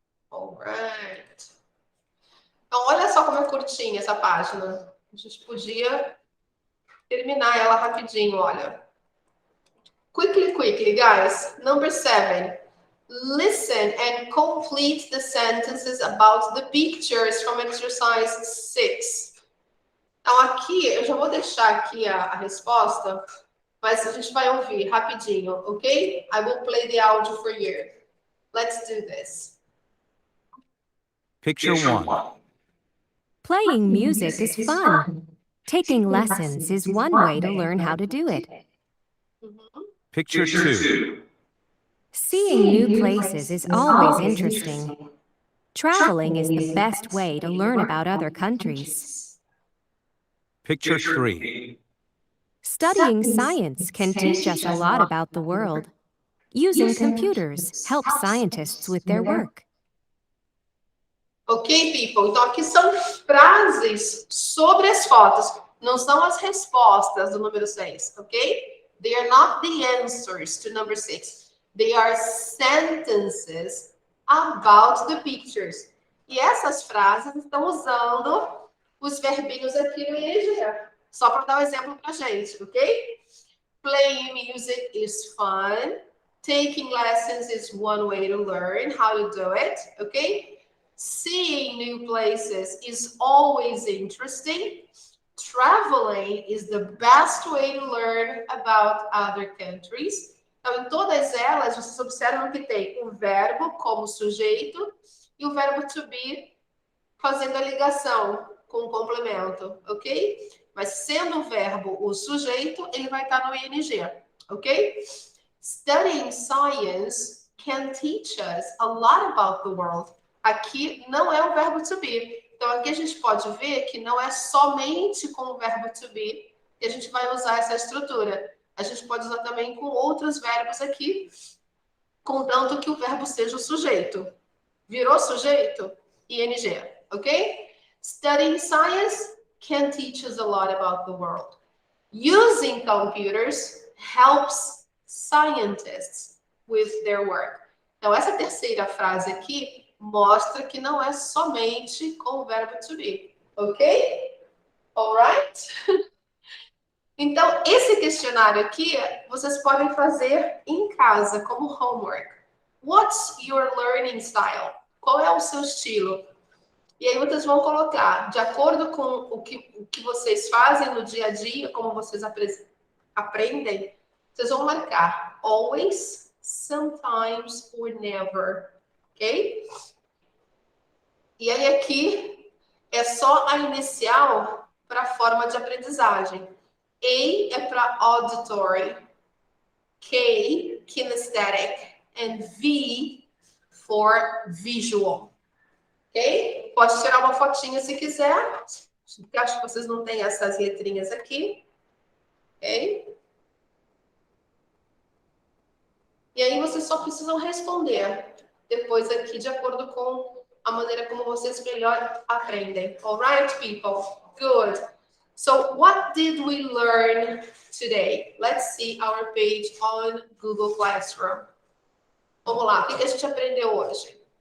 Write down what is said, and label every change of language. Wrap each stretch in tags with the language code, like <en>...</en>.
<en>Alright.</en> <pt>Então, olha só como é curtinha essa página. A gente podia terminar ela rapidinho, olha.</pt> <en>Quickly, guys. Number 7. Listen and complete the sentences about the pictures from exercise 6.</en> <pt>Então, aqui, eu já vou deixar aqui a resposta, mas a gente vai ouvir rapidinho, ok?</pt> <en>I will play the audio for you. Let's do this. Picture 1. Playing music is fun. Taking lessons is one way to learn how to do it. Picture 2. Seeing new places is always interesting. Traveling is the best way to learn about other countries. Picture 3. Studying science can teach us a lot about the world. Using computers helps scientists with their work. Ok, people?</en> <pt>Então, aqui são frases sobre as fotos. Não são as respostas do número 6, ok?</pt> <en>They are not the answers to number 6.</en> <pt>They are sentences about the pictures. E essas frases estão usando os verbinhos aqui no IEG. Só para dar um exemplo pra gente, ok?</pt> <en>Playing music is fun. Taking lessons is one way to learn how to do it, okay? Seeing new places is always interesting. Traveling is the best way to learn about other countries.</en> <pt>Então, em todas elas, vocês observam que tem o verbo como sujeito e o verbo to be fazendo a ligação com o complemento, ok? Mas sendo o verbo o sujeito, ele vai estar no ing, ok?</pt> <en>Studying science can teach us a lot about the world.</en> <pt>Aqui não é o verbo to be. Então, aqui a gente pode ver que não é somente com o verbo to be que a gente vai usar essa estrutura. A gente pode usar também com outros verbos aqui, contanto que o verbo seja o sujeito. Virou sujeito? ING, ok?</pt> <en>Studying science can teach us a lot about the world. Using computers helps scientists with their work.</en> <pt>Então, essa terceira frase aqui mostra que não é somente com o verbo to be, ok? Alright? Então, esse questionário aqui, vocês podem fazer em casa, como homework.</pt> <en>What's your learning style?</en> <pt>Qual é o seu estilo? E aí vocês vão colocar, de acordo com o que vocês fazem no dia a dia, como vocês aprendem, vocês vão marcar always, sometimes or never, ok? E aí aqui é só a inicial para a forma de aprendizagem.</pt> <en>A é para auditory, K, kinesthetic, and V for visual. Ok?</en> <pt>Pode tirar uma fotinha se quiser. Acho que vocês não têm essas letrinhas aqui. Ok? E aí vocês só precisam responder depois aqui, de acordo com a maneira como vocês melhor aprendem.</pt> <en>Alright, people? Good. So, what did we learn today? Let's see our page on Google Classroom.</en> <pt>Vamos lá, o que a gente aprendeu hoje?</pt>